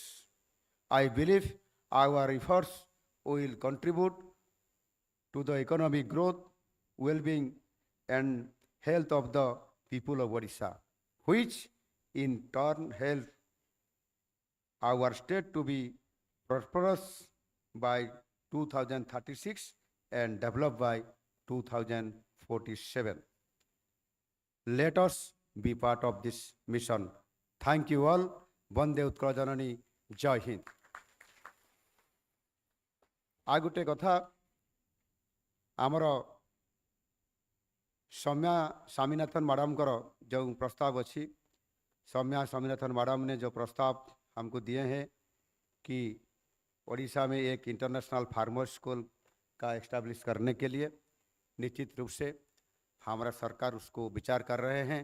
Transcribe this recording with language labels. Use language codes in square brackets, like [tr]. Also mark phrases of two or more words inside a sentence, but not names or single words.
[en] I believe our efforts will contribute to the economic growth, well-being and health of the people of Odisha, which in turn help our state to be prosperous by 2036 and developed by 2047. Let us be part of this mission. Thank you all. [or] ବନ୍ଦେ ଉତ୍କଳ ଜନନୀ. [hi] जय हिंद. [or] ଆଉ ଗୋଟେ କଥା, ଆମର [hi] सौम्या स्वामीनाथन मैडम जो प्रस्ताव अच्छी, सौम्या स्वामीनाथन मैडम ने जो प्रस्ताव हमको दिए हैं कि ओडिशा में एक [en] international farmer school [hi] का एस्टैब्लिश करने के लिए निश्चित रूप से हमारा सरकार उसको विचार कर रहे हैं।